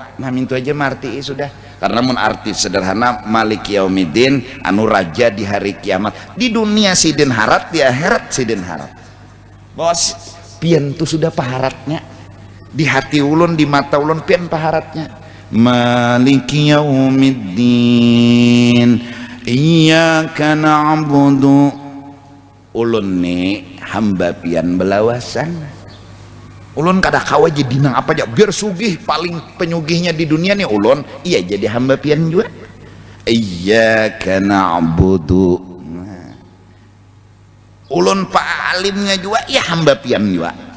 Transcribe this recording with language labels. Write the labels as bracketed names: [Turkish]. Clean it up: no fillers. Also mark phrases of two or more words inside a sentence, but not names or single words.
[Banjar] Nah mintu aja marti sudah. Karena mun arti sederhana [Arabic] Maliki yaumiddin [Banjar] anu raja di hari kiamat. Di dunia sidin harat, di akhirat sidin harat. Bahwa pian itu sudah paharatnya. Di hati ulun, di mata ulun pian paharatnya. [Arabic] Maliki yaumiddin iyyaka na'budu. [Banjar] Ulun nih hamba pian belawasan. Ulun kada kawa jadi nang apa aja biar sugih, paling penyugihnya di dunia nih ulun iya jadi hamba pian juga. [Arabic] Iyyaka na'budu. Nah. [Banjar] Ulun palimnya juga iya hamba pian juga.